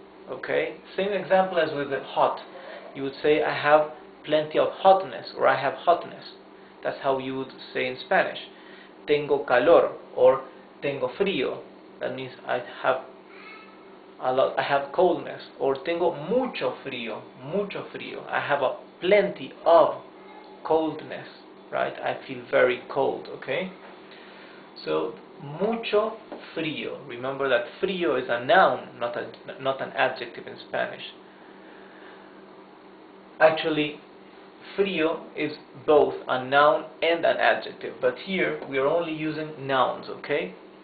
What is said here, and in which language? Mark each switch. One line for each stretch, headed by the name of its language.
English: Okay, same example as with the hot. You would say I have plenty of hotness, or I have hotness. That's how you would say in Spanish.
Spanish: Tengo calor, or tengo frío.
English: That means I have coldness.
Spanish: Or tengo mucho frío, mucho frío.
English: I have a plenty of coldness, right? I feel very cold, okay? So
Spanish: mucho frío.
English: Remember that frío is a noun, not an adjective in Spanish. Actually, frío is both a noun and an adjective, but here we are only using nouns, okay?